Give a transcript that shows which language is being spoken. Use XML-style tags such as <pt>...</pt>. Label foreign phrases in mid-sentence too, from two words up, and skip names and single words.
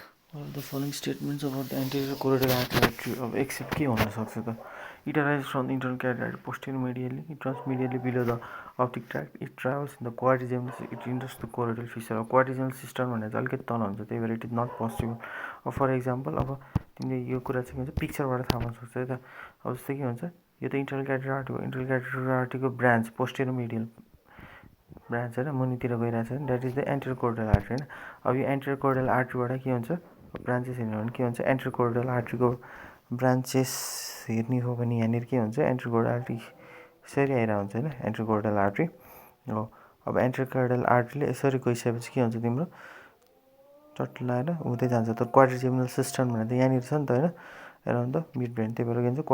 <en>The following statements about the anterior choroidal artery of except</en> <ne>के हुन सक्छ त</ne> <en>It arises from the internal carotid artery posterior medially. It runs medially below the optic tract. It travels in the quadrigeminal. It enters the choroidal fissure. Quadrigeminal cistern</en> <ne>भनेको अलिकति तल हुन्छ त्यही भएर</ne> <en>it is not possible. For example</en> <ne>अब तिमीले यो कुरा चाहिँ के हुन्छ पिक्चरबाट थाहा पाउन सक्छौ है त अब जस्तै के हुन्छ यो त</ne> <en>internal carotid artery</en> <ne>हो</ne> <en>internal carotid artery</en> <ne>को</ne> <en>branch posterior medial branch</en> <ne>हैन मुनितिर गइरहेछ हैन</ne> <en>that is the anterior choroidal artery</en> <ne>हैन अब यो</ne> <en>anterior choroidal</en> <ne>आर्टरीबाट के हुन्छ ब्रान्चेस हेर्नु भने के हुन्छ</ne> <en>anterior choroidal</en> <ne>आर्टरीको ब्रान्चेस हेर्ने हो भने यहाँनिर के हुन्छ</ne> <en>anterior choroidal artery</en> <ne>यसरी आइरा हुन्छ हैन</ne> <en>anterior choroidal artery</en> <ne>हो अब</ne> <en>anterior choroidal</en> <ne>आर्टरीले यसरी गइसकेपछि के हुन्छ तिम्रो चट्लाएर हुँदै जान्छ त</ne> <en>quadrigeminal system</en> <ne>भनेको त यहाँनिर छ नि त हैन</ne> <en>around the mid brain</en> <ne>त्यही भएर के हुन्छ</ne>